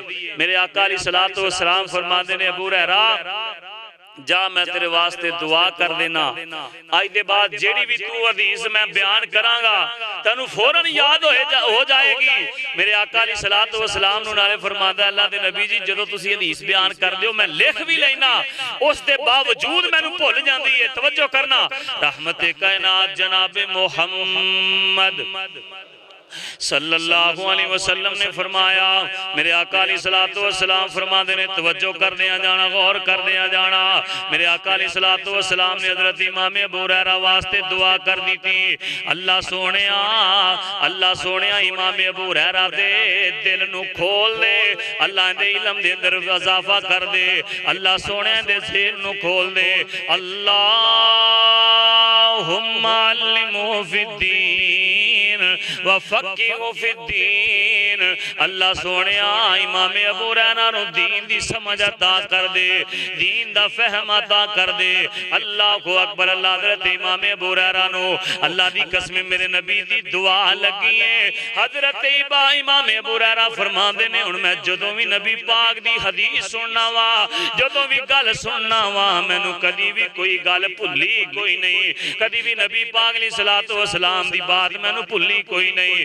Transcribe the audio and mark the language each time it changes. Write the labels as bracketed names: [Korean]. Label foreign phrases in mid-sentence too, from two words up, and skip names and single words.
[Punjabi] میرے آقا [Arabic] عليه الصلاة والسلام [Punjabi] فرماندے نے ابو ہریرہ جا میں تیرے واسطے دعا کر دینا، اج دے بعد جیہڑی بھی تو حدیث میں بیان کراں گا تینوں فوراً یاد ہو جائے گی. میرے آقا [Arabic] عليه الصلاة والسلام [Punjabi] نوں نالے فرماندا اللہ دے نبی جی جدوں تسی حدیث بیان کردے ہو میں لکھ بھی لینا، اس دے باوجود مینوں بھل جاندی ہے. توجہ کرنا، رحمت کائنات جناب محمد [Arabic] صلى الله عليه وسلم [Punjabi] نے فرمایا، میرے آقا [Arabic] عليه الصلاة والسلام [Punjabi] فرماتے نے توجہ کر دیا جانا، غور کر دیا جانا. میرے آقا [Arabic] عليه الصلاة والسلام [Punjabi] نے حضرت امام ابو ہریرہ واسطے دعا کر دی تھی، اللہ سوہنیا امام ابو ہریرہ دے دل نوں کھول دے، اللہ دے علم دے اندر اضافہ کر دے، اللہ سوہنے دے ذہن نوں کھول دے. [Arabic] اللهم علمه في الدين وفقهه في الدين. [Punjabi] اللہ سوہنیا امام ابو ہریرہ نوں دین دی سمجھ عطا کر دے، دین دا فہم عطا کر دے. [Arabic] الله أكبر. [Punjabi] اللہ حضرت امام ابو ہریرہ نوں اللہ دی قسم میرے نبی دی دعا لگی ہے. حضرت امام ابو ہریرہ فرماندے نے ہن میں جدوں بھی نبی پاک دی حدیث سننا واں، جدوں بھی گل سننا واں، مینوں کدی بھی کوئی گل بھلی کوئی نہیں، کدی بھی نبی پاک [Arabic] عليه الصلاة والسلام [Punjabi] دی بات مینوں بھلی کوئی نہیں.